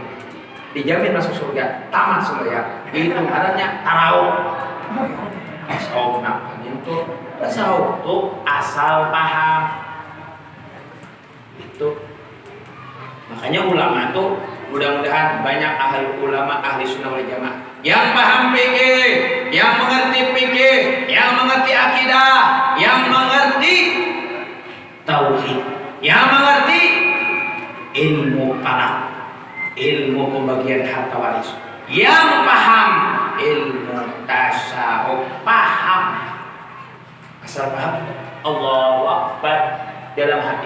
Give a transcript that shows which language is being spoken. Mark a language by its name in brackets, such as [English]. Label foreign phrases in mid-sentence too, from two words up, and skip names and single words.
[Indonesian] Dijamin masuk surga, tamat sembahyang. Itu adanya tarawih. Tasawuf nak itu tasawuf tuh asal paham. Itu. Makanya ulama tuh mudah-mudahan banyak ahli ulama [Arabic] أهل السنة والجماعة [Indonesian] yang paham fikih, yang mengerti fikih, yang mengerti akidah, yang mengerti tauhid, yang mengerti ilmu falak, ilmu pembagian harta waris, yang paham ilmu tasawuf, paham asal paham [Arabic] الله أكبر [Indonesian] dalam hati.